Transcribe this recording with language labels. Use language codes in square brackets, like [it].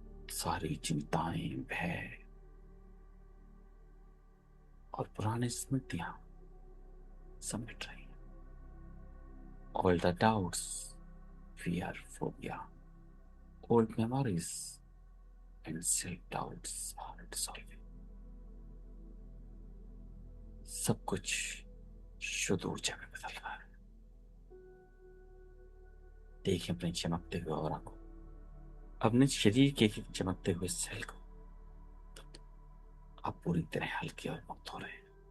[hi] सारी चिंताएं, भय और पुरानी स्मृतियां समेट रही हैं। [en] All the doubts, fear, phobia, old memories and self-doubts are dissolving. [hi] सब कुछ शुद्ध ऊर्जा में बदल रहा है। देखिए अपने चमकते हुए ऑरा को, अपने शरीर के एक चमकते हुए सेल को। आप पूरी तरह हल्के और मुक्त हो रहे हैं।